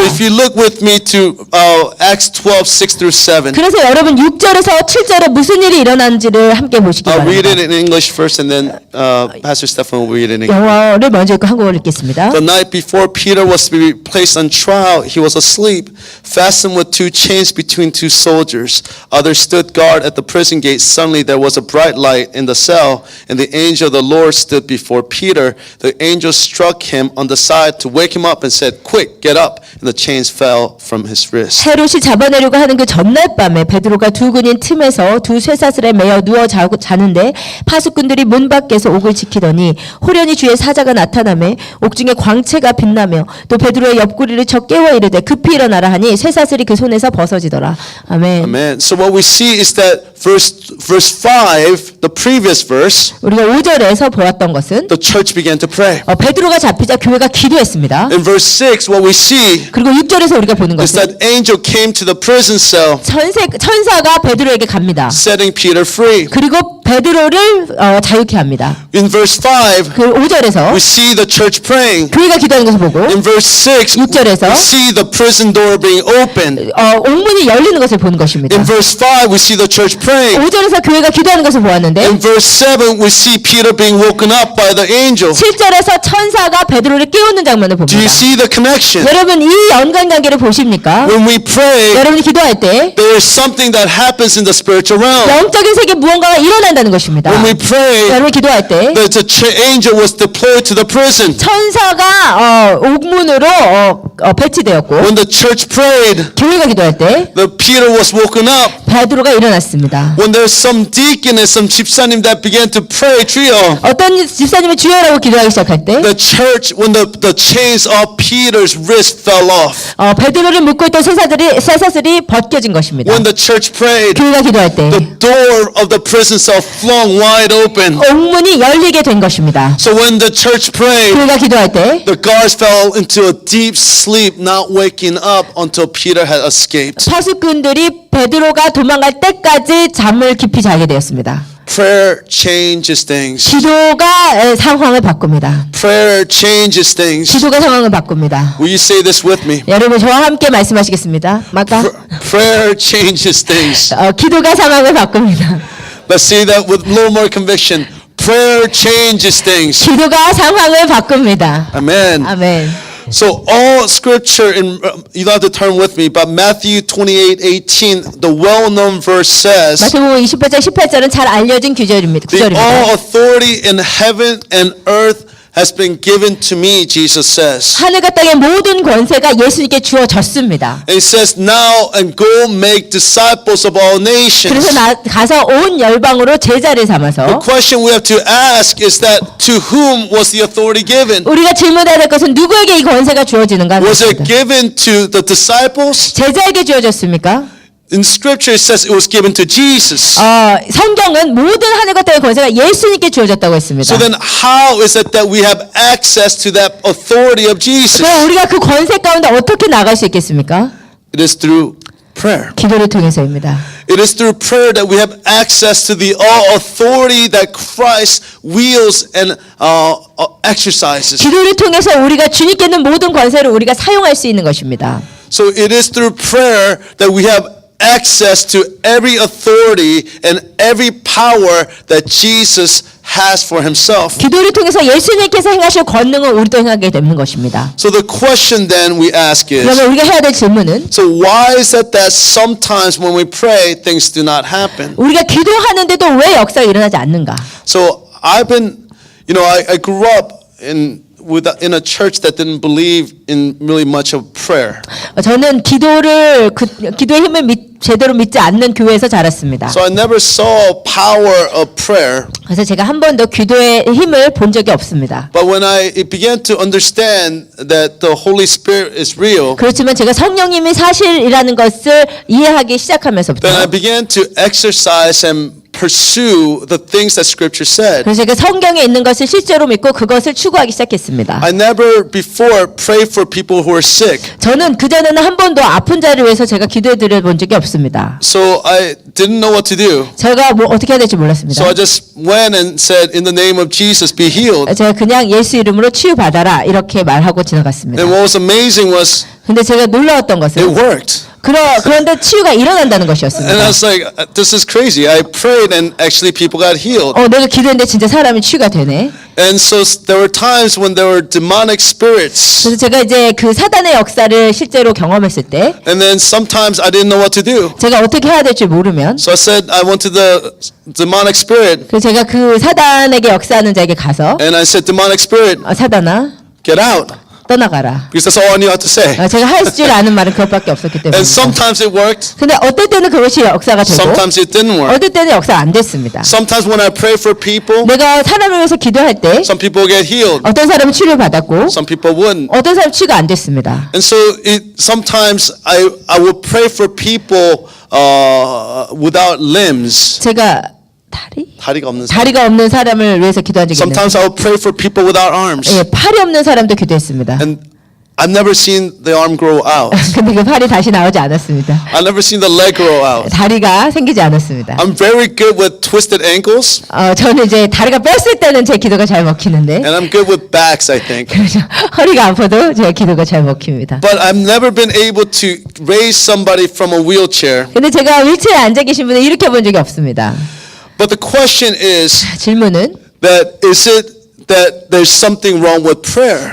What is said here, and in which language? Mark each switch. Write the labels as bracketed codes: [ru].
[en] So if you look with me to Acts 12, 6 through 7, [ko] 그래서 여러분 6절에서 7절에 무슨 일이 일어났는지를 함께 보시기 [en] I'll read [ko] 바랍니다. [en] it in English first and then Pastor Stefan will read it in English. [ko] 영어를 먼저 읽고 한국어를 읽겠습니다. [en] The night before Peter was to be placed on trial, he was asleep, fastened with two chains between two soldiers. Others stood guard at the prison gate. Suddenly there was a bright light in the cell, and the angel of the Lord stood before Peter. The angel struck him on the side to wake him up and said, "Quick, get up." And the chains fell from his wrists. [ko] 헤롯이 잡아내려고 하는 그 전날 밤에 베드로가 두 군인 틈에서 두 쇠사슬에 매여 누워 자는데 파수꾼들이 문 밖에서 옥을 지키더니 호련히 주의 사자가 나타나매 옥중에 광채가 빛나며 또 베드로의 옆구리를 쳐 깨워 이르되 급히 일어나라 하니 쇠사슬이 그 손에서 벗어지더라. 아멘. [en] Amen. So what we see is that verse 5, the previous verse, [ko] 우리가 5절에서 보았던 것은 [en] the church began to pray. [ko] 베드로가 잡히자 교회가 기도했습니다. [en] In verse 6, what we see [ko] 그리고 6절에서 우리가 보는 [en] is [ko] 것은 [en] that angel came to the prison cell, [ko] 천사가 베드로에게 갑니다. [en] setting Peter free. [ko] 그리고 베드로를 자유케 합니다. [en] In verse 5, [ko] 그 5절에서 [en] we see the church praying. [ko] 교회가 기도하는 것을 보고 [en] In verse 6, [ko] 6절에서 [en] we see the prison door being opened. [ko] 옥문이 열리는 것을 보는 것입니다. [en] In verse 5, we see the church praying. [ko] 5절에서 교회가 기도하는 것을 보았는데 [en] In verse 7, we see Peter being woken up by the angel. [ko] 7절에서 천사가 베드로를 깨우는 장면을 [en] Do [ko] 봅니다. [en] you see the connection? [ko] 여러분 이 연관관계를 보십니까? [en] When we pray, [ko] 여러분이 기도할 때 [en] there is something that happens in the spiritual realm. [ko] 영적인 세계 무언가가 일어난다는 것입니다. [en] When we pray, [ko] 여러분이 기도할 때 [en] the angel was deployed to the prison. [ko] 천사가 옥문으로 배치되었고 [en] When the church prayed, [ko] 교회가 기도할 때 [en] the Peter was woken up. [ko] 베드로가 일어났습니다. [en] When there's some deacon and some 집사님 that began to pray, trio, [ko] 어떤 집사님이 주여라고 기도하기 시작할 때 [en] the church, when the chains of Peter's wrist fell off. [ko] 베드로를 묶고 있던 쇠사슬이 벗겨진 것입니다. [en] When the church prayed, [ko] 교회가 기도할 때 [en] the door of the prison cell flung wide open. [ko] 옥문이 열리게 된 것입니다. [en] So when the church prayed, [ko] 교회가 기도할 때 [en] the guards fell into a deep sleep, not waking up until Peter had escaped. [ko] 파수꾼들이 베드로가 도망갈 때까지 잠을 깊이 자게 되었습니다. [en] Prayer changes things. [ko] 기도가 상황을 바꿉니다. [en] Prayer changes things. [ko] 기도가 상황을 바꿉니다. [en] Will you say this with me? [ko] 여러분 저와 함께 말씀하시겠습니다. 맞까? [en] Prayer changes things. [ko] 기도가 상황을 바꿉니다. [en] Let's say that with a little more conviction. Prayer changes things. [ko] 기도가 상황을 바꿉니다. [en] Amen. [ko] 아멘. [en] So all scripture in you don't have to turn with me, but Matthew 28:18, the well-known verse says, [ko] 마태복음 28장 18절은 잘 알려진 구절입니다. [en] "The all authority in heaven and earth has been given to me," Jesus says. [ko] 하늘과 땅의 모든 권세가 예수님께 주어졌습니다. [en] And he says, "Now and go make disciples of all nations." [ko] 그래서 가서 온 열방으로 제자를 삼아서 [en] question we have to ask is that to whom was the authority given? [ko] 우리가 질문해야 될 것은 누구에게 이 권세가 주어지는가 하는 [en] Was it [ko] 것입니다. [en] given to the disciples? [ko] 제자에게 주어졌습니까? [en] In scripture it says it was given to Jesus. [ko] 성경은 모든 하늘과 땅의 권세가 예수님께 주어졌다고 했습니다. [en] So then how is it that we have access to that authority of Jesus? [ko] 그럼 우리가 그 권세 가운데 어떻게 나갈 수 있겠습니까? [en] It is through prayer. [ko] 기도를 통해서입니다. [en] It is through prayer that we have access to the all authority that Christ wields and exercises. [ko] 기도를 통해서 우리가 주님께 있는 모든 권세를 우리가 사용할 수 있는 것입니다. [en] So it is through prayer that we have access to every authority and every power that Jesus has for himself. [ko] 기도를 통해서 예수님께서 행하실 권능을 우리도 행하게 되는 것입니다. [en] So the question then we ask is, [ko] 그러면 우리가 해야 될 질문은 [en] so why is it that sometimes when we pray things do not happen? [ko] 우리가 기도하는데도 왜 역사가 일어나지 않는가? [en] So I've been, I grew up in a church that didn't believe in really much of prayer. [ko] 저는 기도의 힘을 제대로 믿지 않는 교회에서 자랐습니다. [en] So I never saw power of prayer. [ko] 그래서 제가 한 번도 기도의 힘을 본 적이 없습니다. [en] But when I began to understand that the Holy Spirit is real, [ko] 그렇지만 제가 성령님이 사실이라는 것을 이해하기 시작하면서부터 [en] then I began to exercise and pursue the things that Scripture said. [ko] 그래서 제가 성경에 있는 것을 실제로 믿고 그것을 추구하기 시작했습니다. [en] I never before prayed for people who are sick. [ko] 저는 그전에는 한 번도 아픈 자를 위해서 제가 기도해 드려 본 적이 없습니다. [en] So I didn't know what to do. [ko] 제가 뭐 어떻게 해야 될지 몰랐습니다. [en] So I just went and said, in the name of Jesus, be healed. [ko] 제가 그냥 예수 이름으로 치유받아라 이렇게 말하고 지나갔습니다. [en] And what was amazing was [ko] 근데 제가 놀라웠던 [en] it [ko] 것은 [en] worked. [ko] 그런데 치유가 일어난다는 [en] And I [ko] 것이었습니다. [en] was like, this is crazy. I prayed and actually people got healed. [ko] 내가 기도했는데 진짜 사람이 치유가 되네. [en] And so there were times when there were demonic spirits. [ko] 그래서 제가 이제 그 사단의 역사를 실제로 경험했을 때 [en] And then sometimes I didn't know what to do. [ko] 제가 어떻게 해야 될지 모르면 [en] So I said, I went to the demonic spirit. [ko] 그래서 제가 그 사단에게 역사하는 자에게 가서 [en] And I said, demonic spirit, [ko] 사단아 [en] get out. [ko] 떠나가라. [en] Because that's all I knew how to say. [ko] 제가 할 줄 아는 말은 그것밖에 없었기 때문에. [en] And sometimes it worked. [ko] 근데 어떨 때는 그것이 역사가 되고 [en] Sometimes it didn't work. [ko] 어떨 때는 역사가 안 됐습니다. [en] Sometimes when I pray for people, [ko] 내가 사람을 위해서 기도할 때 [en] some people get healed. [ko] 어떤 사람은 치료받았고 [en] Some people wouldn't. [ko] 어떤 사람은 치유가 안 됐습니다. [en] And so sometimes I would pray for people without limbs. [ko] 제가 다리가 없는 사람을 위해서 기도한 적이 있는데 [en] Sometimes I would pray for people without arms. [ko] 예, 팔이 없는 사람도 기도했습니다. [en] And I've never seen the arm grow out. [ko] 근데 그 팔이 다시 나오지 않았습니다. [en] I've never seen the leg grow out. [ko] 다리가 생기지 않았습니다. [en] I'm very good with twisted ankles. [ko] 저는 이제 다리가 뺐을 때는 제 기도가 잘 먹히는데 [en] And I'm good with backs, I think. [ko] 그래서 허리가 아파도 제 기도가 잘 먹힙니다. [en] But I've never been able to raise somebody from a wheelchair. [ko] 근데 제가 휠체어에 앉아 계신 분을 일으켜 본 적이 없습니다. [en] But the question is [ko] 질문은 [en] that is it that there's something wrong with prayer?